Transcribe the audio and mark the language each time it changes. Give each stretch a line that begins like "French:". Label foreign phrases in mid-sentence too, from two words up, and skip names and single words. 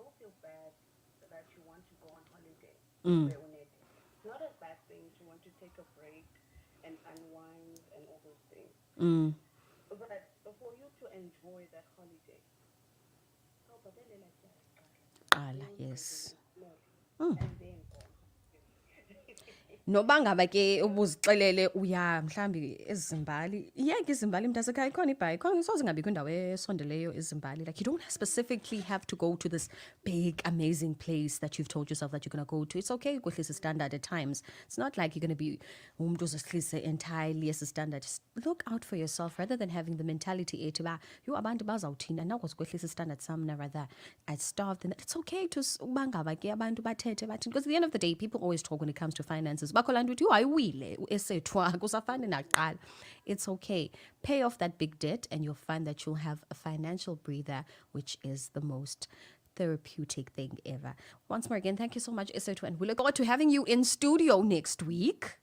English: Don't feel bad that you want to go on holiday. It's not a bad thing to want to take a break and unwind and all those things. But for you to enjoy that holiday, but then Yes. and then
Xhosa: Noba ngaba ke ubuzixelele uya mhlambi ezimbali iyeke izimbali mntasekhaya ikhona ibhayi khona soze ngabikho indawo esondeleyo ezimbali,
English: like you don't specifically have to go to this big amazing place that you've told yourself that you're going to go to. It's okay ukwehlisa standard at times. It's not like you're going to be umuntu ozehlise entirely as a standard. Just look out for yourself rather than having the mentality
Xhosa: ethi ba yo abantu bazawuthini andakwazi ukwehlisa standard sam,
English: rather I starved. And it's okay to
Xhosa: uba ngaba ke abantu bathethe bathini,
English: because at the end of the day people always talk when it comes to finances. It's okay. Pay off that big debt and you'll find that you'll have a financial breather, which is the most therapeutic thing ever. Once more again, thank you so much, ESETHU, and we look forward to having you in studio next week.